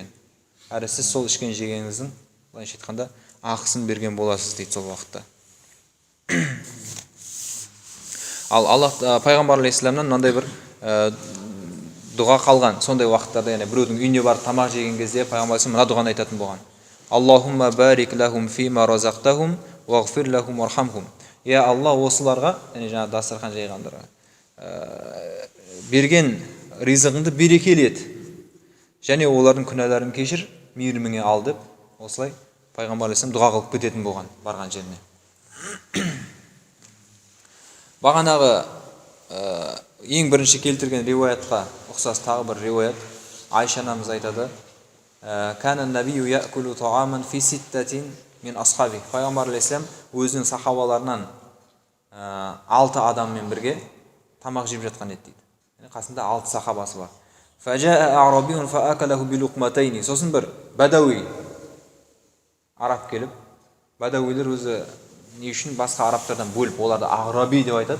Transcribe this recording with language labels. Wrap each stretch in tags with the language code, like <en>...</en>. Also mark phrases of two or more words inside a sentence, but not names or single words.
<kk>Әрі сіз сол ішкен жегеніңіздің былайша айтқанда ақысын берген боласыз дейді сол уақытта. Ал Аллах пайғамбар алейхиссаламнан мынандай бір дұға қалған сондай уақыттарда, яғни біреудің үйіне барып тамақ жеген кезде пайғамбар алейхиссалам мына дұғаны айтатын болған:</kk> <ar>اللهم بارك لهم فيما رزقتهم واغفر لهم وارحمهم.</ar> <kk>Я Алла, осыларға, яғни жаңа дастархан жайғандарға берген ризығыңды берекелі ет, және олардың күнәларын кешір, мейіріміңе ал деп, осылай пайғамбар алейхиссалам дұға қылып кететін болған барған жеріне. Бағанағы ең бірінші келтірген риуаятқа ұқсас тағы бір риуаят. Айша анамыз айтады:</kk> <ar>كان النبي يأكل طعاما في ستة من أصحابه.</ar> <kk>Пайғамбар алейхиссалам өзінің сахабаларынан 6 адаммен бірге тамақ жеп жатқан еді дейді. Қасында 6 сахабасы бар.</kk> <ar>فجاء أعرابي فأكله بلقمتين.</ar> <kk>Сосын бір бадауи араб келіп, бадауилер өзі не үшін басқа арабтардан бөліп, оларды араби деп айтады.</kk>